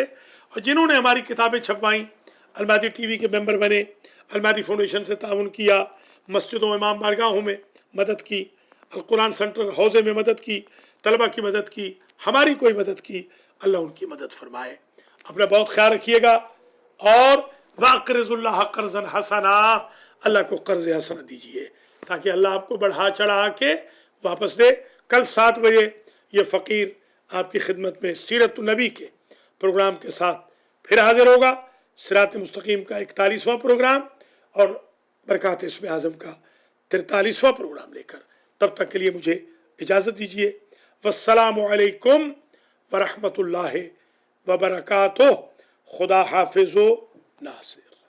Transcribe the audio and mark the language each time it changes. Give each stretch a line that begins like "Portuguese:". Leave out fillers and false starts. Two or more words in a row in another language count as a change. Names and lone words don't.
Urdu: اور جنہوں نے ہماری کتابیں چھپوائیں، المادی ٹی وی کے ممبر بنے، المادی فاؤنڈیشن سے تعاون کیا، مسجدوں امام بارگاہوں میں مدد کی، القرآن سینٹر حوزے میں مدد کی، طلبہ کی مدد کی، ہماری کوئی مدد کی، اللہ ان کی مدد فرمائے. اپنا بہت خیال رکھیے گا اور
Arabic: وأقرضوا الله قرضا حسنا,
Urdu: اللہ کو قرض حسنہ دیجیے تاکہ اللہ آپ کو بڑھا چڑھا کے واپس دے. کل 7 بجے یہ فقیر آپ کی خدمت میں سیرت نبی کے پروگرام کے ساتھ پھر حاضر ہوگا، صراط مستقیم کا 41واں پروگرام اور برکات اسم اعظم کا 43واں پروگرام لے کر. تب تک کے لیے مجھے اجازت دیجیے.
Arabic: والسلام عليكم و رحمة الله و بركاته.
Urdu: خدا حافظ و ناصر.